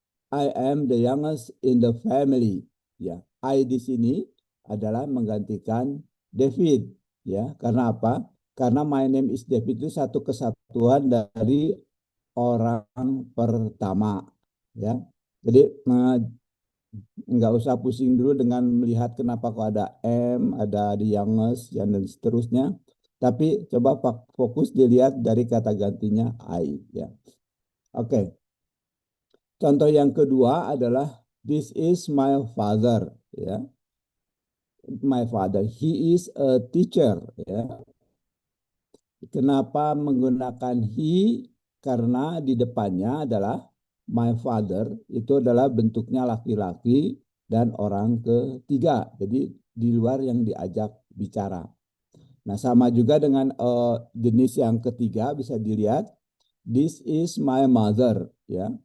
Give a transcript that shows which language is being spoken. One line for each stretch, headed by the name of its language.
English: I am the youngest in the family.
Indonesian: Ya, I di sini adalah menggantikan David. Ya, karena apa? Karena
English: my name is David
Indonesian: itu satu kesatuan dari orang pertama. Ya, jadi nggak usah pusing dulu dengan melihat kenapa kok ada M, ada the youngest, dan seterusnya. Tapi coba fokus dilihat dari kata gantinya I. Ya, oke. Contoh yang kedua adalah
English: this is my father
Indonesian: ya.
English: My father, he is a teacher ya.
Indonesian: Kenapa menggunakan he? Karena di depannya adalah my father, itu adalah bentuknya laki-laki dan orang ketiga. Jadi di luar yang diajak bicara. Nah, sama juga dengan jenis yang ketiga bisa dilihat
English: this is my mother
Indonesian: ya.